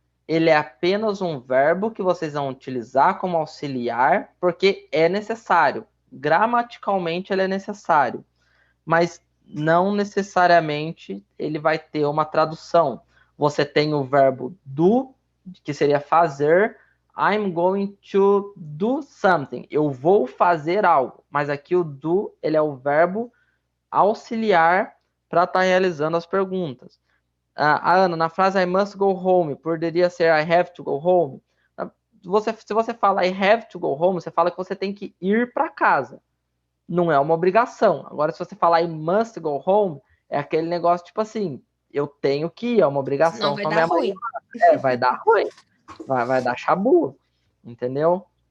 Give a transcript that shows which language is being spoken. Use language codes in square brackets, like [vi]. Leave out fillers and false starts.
[pt] Ele é apenas um verbo que vocês vão utilizar como auxiliar, porque é necessário. Gramaticalmente, ele é necessário. Mas não necessariamente ele vai ter uma tradução. Você tem o verbo do, que seria fazer. [en] I'm going to do something. [pt] Eu vou fazer algo. Mas aqui o do, ele é o verbo auxiliar para estar realizando as perguntas. A Ana, na frase [en] I must go home, [pt] poderia ser [en] I have to go home. [pt] Se você fala [en] I have to go home, [pt] você fala que você tem que ir para casa. Não é uma obrigação. Agora, se você falar [en] I must go home, [pt] é aquele negócio tipo assim, eu tenho que ir, é uma obrigação. Não, vai dar ruim. Vai dar ruim. Vai dar chabu. Entendeu?